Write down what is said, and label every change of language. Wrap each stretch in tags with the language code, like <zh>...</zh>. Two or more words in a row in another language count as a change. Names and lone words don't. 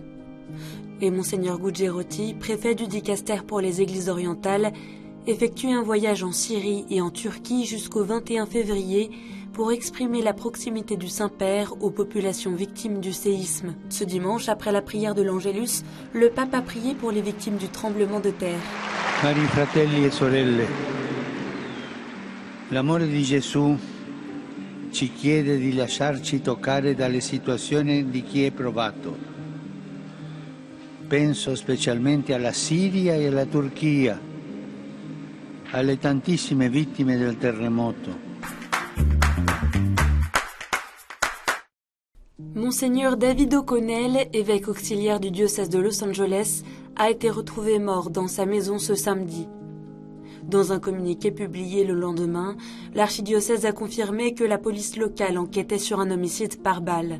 <fr>Et Monseigneur Gugerotti, préfet du dicaster pour les églises orientales, effectue un voyage en Syrie et en Turquie jusqu'au 21 février pour exprimer la proximité du Saint-Père aux populations victimes du séisme. Ce dimanche, après la prière de l'Angélus, le pape a prié pour les victimes du tremblement de terre.</fr> <it>Cari fratelli e sorelle, l'amore di Gesù ci chiede di lasciarci toccare dalle situazioni di chi è provato. Penso specialmente alla Siria e alla Turchia, alle tantissime vittime del terremoto.</it> <fr>Monseigneur David O'Connell, évêque auxiliaire du diocèse de Los Angeles, a été retrouvé mort dans sa maison ce samedi. Dans un communiqué publié le lendemain, l'archidiocèse a confirmé que la police locale enquêtait sur un homicide par balle.</fr>